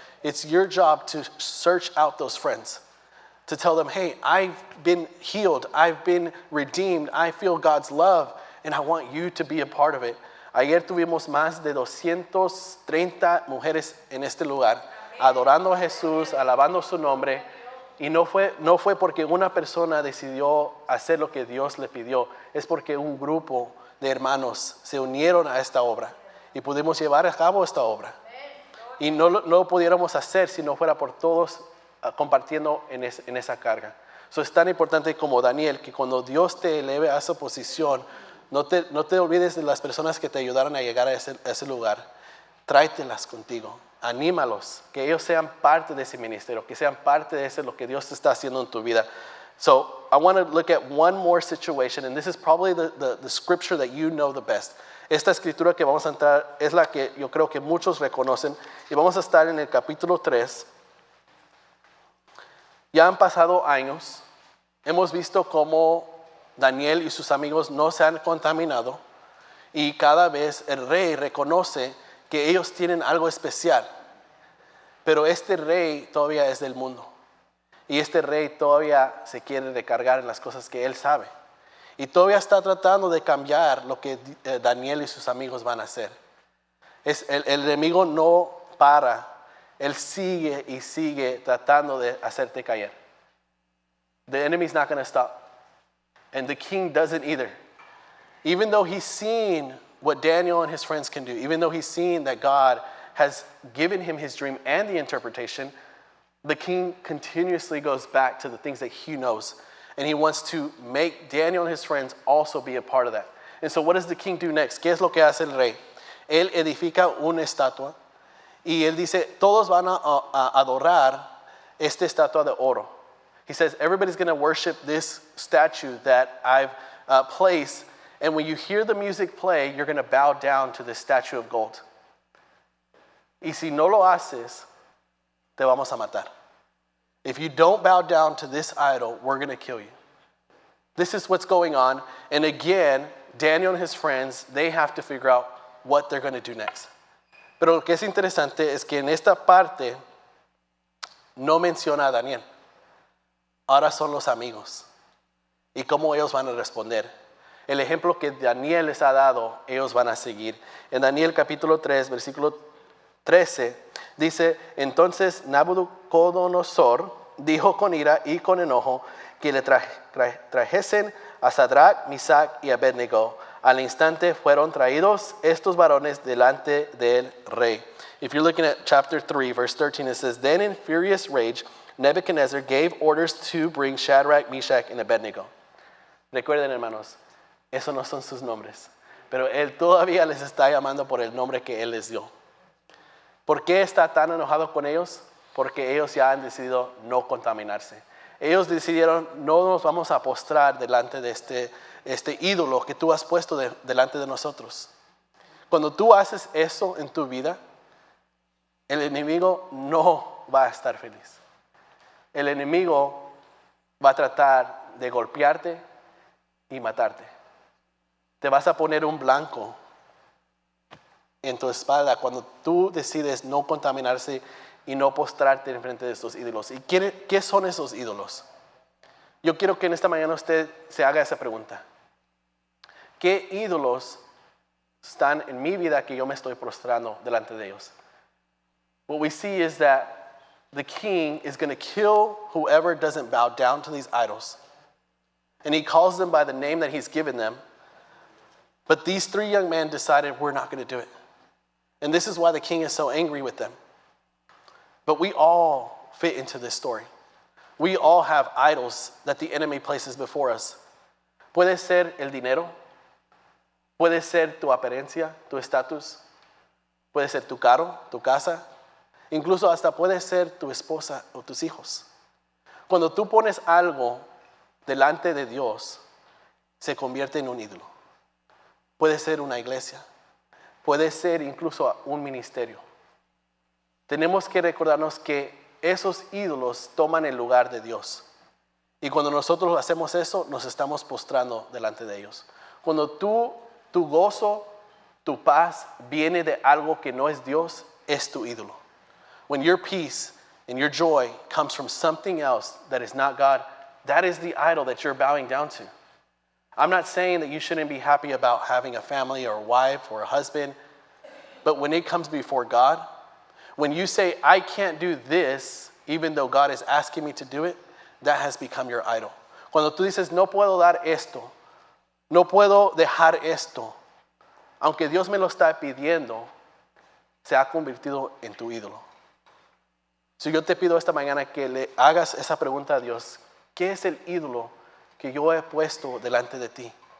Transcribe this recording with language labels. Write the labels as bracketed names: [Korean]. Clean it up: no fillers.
[English] It's your job to search out those friends. To tell them, hey, I've been healed, I've been redeemed, I feel God's love, and I want you to be a part of it. [Spanish] Ayer tuvimos más de 230 mujeres en este lugar, adorando a Jesús, alabando su nombre, y no fue porque una persona decidió hacer lo que Dios le pidió, es porque un grupo de hermanos se unieron a esta obra y pudimos llevar a cabo esta obra. Y no lo pudiéramos hacer si no fuera por todos compartiendo en esa carga. So, es tan importante como Daniel, que cuando Dios te eleve a esa posición, no te olvides de las personas que te ayudaron a llegar a ese lugar. Tráetelas contigo, anímalos, que ellos sean parte de ese ministerio, que sean parte de lo que Dios está haciendo en tu vida. [English] So I want to look at one more situation, and this is probably the scripture that you know the best. [Spanish] Esta escritura que vamos a entrar es la que yo creo que muchos reconocen, y vamos a estar en el capítulo 3. Ya han pasado años, hemos visto cómo Daniel y sus amigos no se han contaminado, y cada vez el rey reconoce que ellos tienen algo especial, pero este rey todavía es del mundo, y este rey todavía se quiere recargar en las cosas que él sabe, y todavía está tratando de cambiar lo que Daniel y sus amigos van a hacer. El enemigo no para. Él sigue y sigue tratando de hacerte caer. [English] The enemy's not going to stop. And the king doesn't either. Even though he's seen what Daniel and his friends can do, even though he's seen that God has given him his dream and the interpretation, the king continuously goes back to the things that he knows. And he wants to make Daniel and his friends also be a part of that. And so what does the king do next? [Spanish] ¿Qué es lo que hace el rey? Él edifica una estatua. Y él dice, todos van a adorar esta estatua de oro. [English] He says, everybody's going to worship this statue that I've placed. And when you hear the music play, you're going to bow down to this statue of gold. [Spanish] Y si no lo haces, te vamos a matar. [English] If you don't bow down to this idol, we're going to kill you. This is what's going on. And again, Daniel and his friends, they have to figure out what they're going to do next. [Spanish] Pero lo que es interesante es que en esta parte no menciona a Daniel. Ahora son los amigos. Y cómo ellos van a responder. El ejemplo que Daniel les ha dado, ellos van a seguir. En Daniel capítulo 3, versículo 13, dice, entonces Nabucodonosor dijo con ira y con enojo que le trajesen a Sadrach, Mesach y Abednego. Al instante fueron traídos estos varones delante del rey. [English] If you're looking at chapter 3, verse 13, it says, then in furious rage, Nebuchadnezzar gave orders to bring Shadrach, Meshach, and Abednego. [Spanish] Recuerden, hermanos, esos no son sus nombres, pero él todavía les está llamando por el nombre que él les dio. ¿Por qué está tan enojado con ellos? Porque ellos ya han decidido no contaminarse. Ellos decidieron, no nos vamos a postrar delante de este ídolo que tú has puesto delante de nosotros. Cuando tú haces eso en tu vida, el enemigo no va a estar feliz. El enemigo va a tratar de golpearte y matarte. Te vas a poner un blanco en tu espalda cuando tú decides no contaminarse y no postrarte en frente de estos ídolos. ¿Y qué son esos ídolos? Yo quiero que en esta mañana usted se haga esa pregunta. ¿Qué ídolos están en mi vida que yo me estoy prostrando delante de ellos? [English] What we see is that the king is going to kill whoever doesn't bow down to these idols. And he calls them by the name that he's given them. But these 3 young men decided, we're not going to do it. And this is why the king is so angry with them. But we all fit into this story. We all have idols that the enemy places before us. [Spanish] Puede ser el dinero. Puede ser tu apariencia, tu estatus. Puede ser tu carro, tu casa. Incluso hasta puede ser tu esposa o tus hijos. Cuando tú pones algo delante de Dios, se convierte en un ídolo. Puede ser una iglesia. Puede ser incluso un ministerio. Tenemos que recordarnos que esos ídolos toman el lugar de Dios. Y cuando nosotros hacemos eso, nos estamos postrando delante de ellos. Cuando tu gozo, tu paz viene de algo que no es Dios, es tu ídolo. [English] When your peace and your joy comes from something else that is not God, that is the idol that you're bowing down to. I'm not saying that you shouldn't be happy about having a family or a wife or a husband, but when it comes before God, when you say, I can't do this, even though God is asking me to do it, that has become your idol. [Spanish] Cuando tú dices, no puedo dar esto, no puedo dejar esto, aunque Dios me lo está pidiendo, se ha convertido en tu ídolo. Si yo te pido esta mañana que le hagas esa pregunta a Dios, ¿qué es el ídolo que yo he puesto delante de ti?